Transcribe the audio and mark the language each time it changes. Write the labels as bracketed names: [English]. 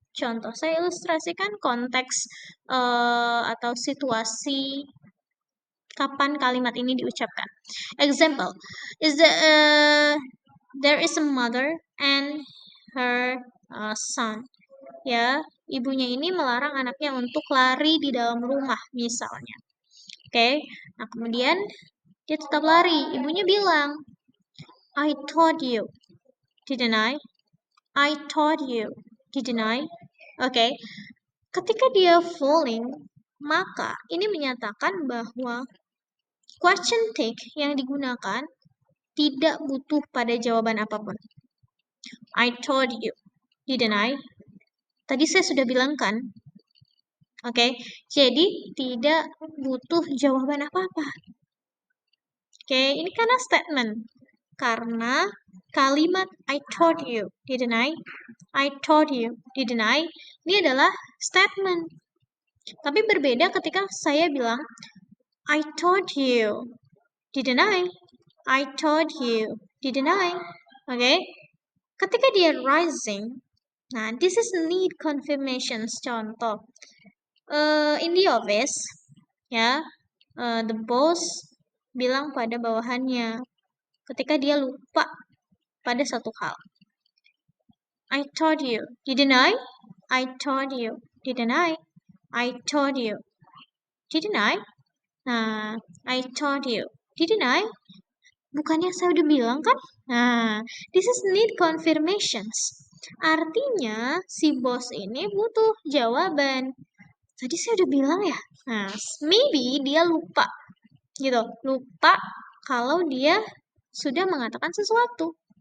[Indonesian] Contoh, saya ilustrasikan konteks atau situasi kapan kalimat ini diucapkan. [English] Example, is there is a mother and her son. [Indonesian] Ya, ibunya ini melarang anaknya untuk lari di dalam rumah misalnya. Oke, nah kemudian dia tetap lari. Ibunya bilang, [English] I told you, didn't I? I told you, didn't I? [Indonesian] Oke, ketika dia falling, maka ini menyatakan bahwa question take yang digunakan tidak butuh pada jawaban apapun. [English] I told you, didn't I? [Indonesian] Tadi saya sudah bilang kan? Oke, jadi tidak butuh jawaban apa-apa. Oke, ini karena statement. Karena kalimat [English] I told you, didn't I? I told you, didn't I? [Indonesian] Ini adalah statement. Tapi berbeda ketika saya bilang [English] I told you, didn't I? I told you, didn't I? Oke. [Indonesian] Ketika dia rising, [English] nah this is need confirmations. [Indonesian] Contoh, [English] in the office, [Indonesian] ya, the boss bilang pada bawahannya ketika dia lupa pada satu hal. [English] I told you, didn't I? I told you, didn't I? I told you, didn't I? Nah, I told you, didn't I? [Indonesian] Bukannya saya udah bilang kan? [English] Nah, this is need confirmations. [Indonesian] Artinya, si bos ini butuh jawaban. Tadi saya udah bilang ya? Nah, maybe dia lupa. Gitu, lupa kalau dia sudah mengatakan sesuatu.